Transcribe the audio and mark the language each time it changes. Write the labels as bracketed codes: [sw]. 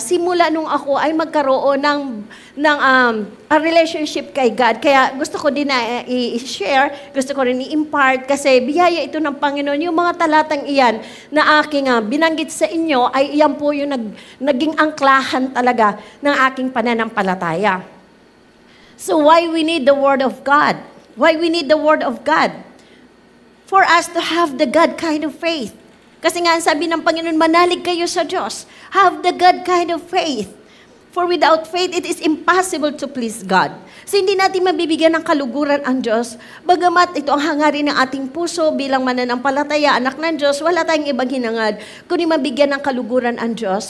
[tl] Simula nung ako ay magkaroon ng a relationship kay God. Kaya gusto ko din na i-share, gusto ko rin i-impart kasi biyaya ito ng Panginoon. Yung mga talatang iyan na aking binanggit sa inyo ay iyan po yung naging angklahan talaga ng aking pananampalataya. [en] So why we need the Word of God? Why we need the Word of God? For us to have the God kind of faith. [tl] Kasi nga, sabi ng Panginoon, manalig kayo sa Diyos. [en] Have the God kind of faith. For without faith, it is impossible to please God. [tl] So hindi natin mabibigyan ng kaluguran ang Diyos. Bagamat ito ang hangarin ng ating puso bilang mananampalataya, anak ng Diyos, wala tayong ibang hinangad kundi mabigyan ng kaluguran ang Diyos.